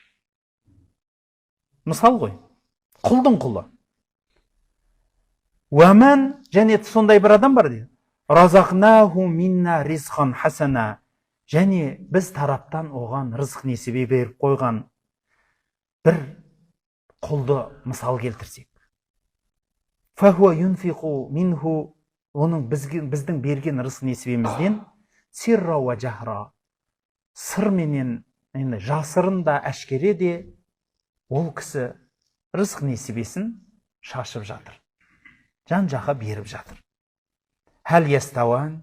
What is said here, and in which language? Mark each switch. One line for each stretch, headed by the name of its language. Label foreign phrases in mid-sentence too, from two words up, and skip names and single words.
Kazakh: Мысал ғой. Құлдың құлы. Уәмән, және сондай бір адам бар дейді.
Arabic: ورزقناه منا رزقا حسنا.
Kazakh: Және біз тараптан оған рызық несібе беріп қойған бір құлды мысал келтірсек.
Arabic: فهو ينفق منه.
Kazakh: Оның біздің берген рызық несібемізден
Arabic: سرا وجهرا.
Kazakh: Сыр менен, жасырын да, әшкере де ол кісі рызық несібесін шашып жатыр. Жан жаққа беріп жатыр.
Arabic: هل يستوون.